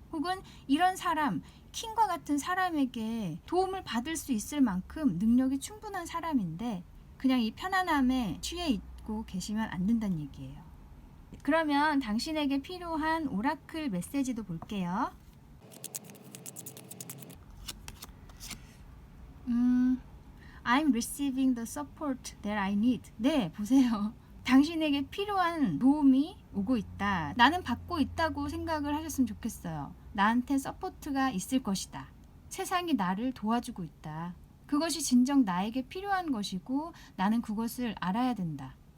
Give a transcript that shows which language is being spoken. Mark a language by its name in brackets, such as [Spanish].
[Korean] 혹은 이런 사람, 킹과 같은 사람에게 도움을 받을 수 있을 만큼 능력이 충분한 사람인데 그냥 이 편안함에 취해 있고 계시면 안 된다는 얘기예요. 그러면 당신에게 필요한 오라클 메시지도 볼게요. [English] I'm receiving the support that I need. [Korean] 네, 보세요. 당신에게 필요한 도움이 오고 있다. 나는 받고 있다고 생각을 하셨으면 좋겠어요. 나한테 서포트가 있을 것이다. 세상이 나를 도와주고 있다. 그것이 진정 나에게 필요한 것이고 나는 그것을 알아야 된다.